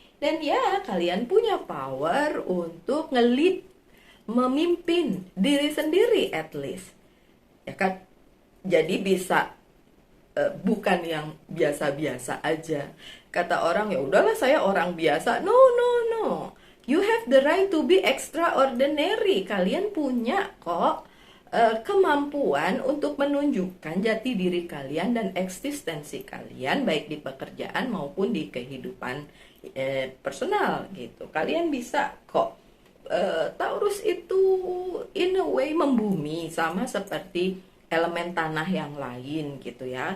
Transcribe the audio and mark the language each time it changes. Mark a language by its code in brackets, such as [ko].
[id] Dan ya, kalian punya power untuk nge-lead, memimpin diri sendiri [en] at least. [id] Ya kan? Jadi bisa bukan yang biasa-biasa aja. Kata orang, ya udahlah saya orang biasa. [en] No, no, no. You have the right to be extraordinary. [id] Kalian punya kok kemampuan untuk menunjukkan jati diri kalian dan eksistensi kalian, baik di pekerjaan maupun di kehidupan personal gitu. Kalian bisa kok. Taurus itu [en] in a way [id] membumi, sama seperti elemen tanah yang lain gitu ya.